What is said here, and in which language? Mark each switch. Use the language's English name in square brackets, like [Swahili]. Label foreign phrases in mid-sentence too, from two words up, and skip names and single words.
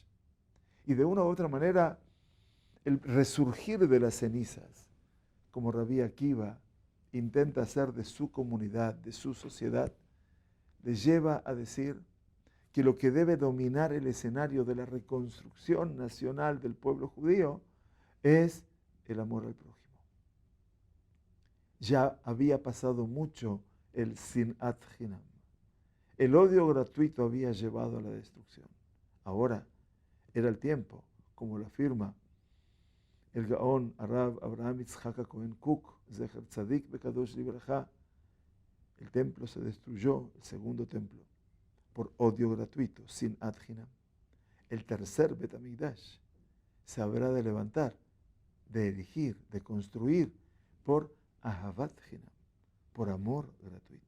[Spanish] Y de una u otra manera, el resurgir de las cenizas, como Rabbi Akiva intenta hacer de su comunidad, de su sociedad, le lleva a decir que lo que debe dominar el escenario de la reconstrucción nacional del pueblo judío es el amor al prójimo. Ya había pasado mucho el [Hebrew] שנאת חינם. [Spanish] El odio gratuito había llevado a la destrucción. Ahora era el tiempo, como lo afirma el Gaón Arav Abraham Yitzhak Cohen Cook, [Hebrew] זכר צדיק וקדוש לברכה. [Spanish] El templo se destruyó, el segundo templo, por odio gratuito, [Hebrew] שנאת חינם. [Spanish] El tercer [Hebrew] בית המקדש [Spanish] se habrá de levantar, de erigir, de construir por [Hebrew] אהבת חינם, [Spanish] por amor gratuito.